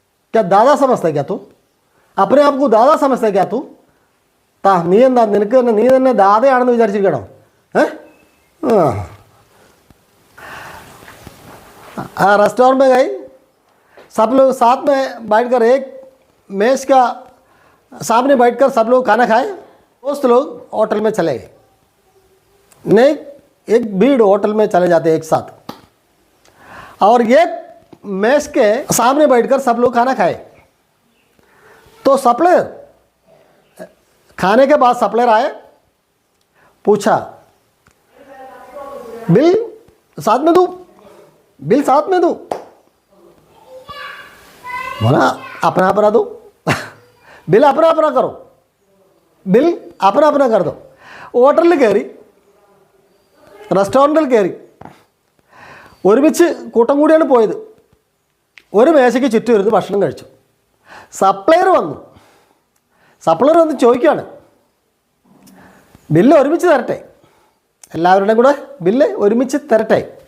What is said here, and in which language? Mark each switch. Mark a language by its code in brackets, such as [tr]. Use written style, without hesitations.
[hi] क्या दादा समझता है क्या तू? अपने आप को दादा समझता है क्या तू? [ml] നീ എന്താ നിനക്ക് തന്നെ നീ തന്നെ ദാതയാണെന്ന് വിചാരിച്ചിരിക്കണോ? [hi] रेस्टोरेंट में गई, सब लोग साथ में बैठकर एक मेज का सामने बैठकर सब लोग खाना खाए. दोस्त लोग होटल में चले गए. नहीं, एक भीड़ होटल में चले जाते एक साथ, और एक मेज के सामने बैठकर सब लोग खाना खाए. तो सप्लायर खाने के बाद सप्लायर आए, पूछा बिल साथ में दूँ? बिल साथ में दूँ? बोला अपना अपना दो. बिल अपना अपना करो, बिल अपना अपना कर दो. [ml] ഹോട്ടലിൽ കയറി, റെസ്റ്റോറൻറ്റിൽ കയറി, ഒരുമിച്ച് കൂട്ടം കൂടിയാണ് പോയത്. ഒരു മേശയ്ക്ക് ചുറ്റും ഇരുന്ന് ഭക്ഷണം കഴിച്ചു. സപ്ലയർ വന്നു ചോദിക്കുകയാണ്, ബില്ല് ഒരുമിച്ച് തരട്ടെ, എല്ലാവരുടെയും കൂടെ ബില്ല് ഒരുമിച്ച് തരട്ടെ.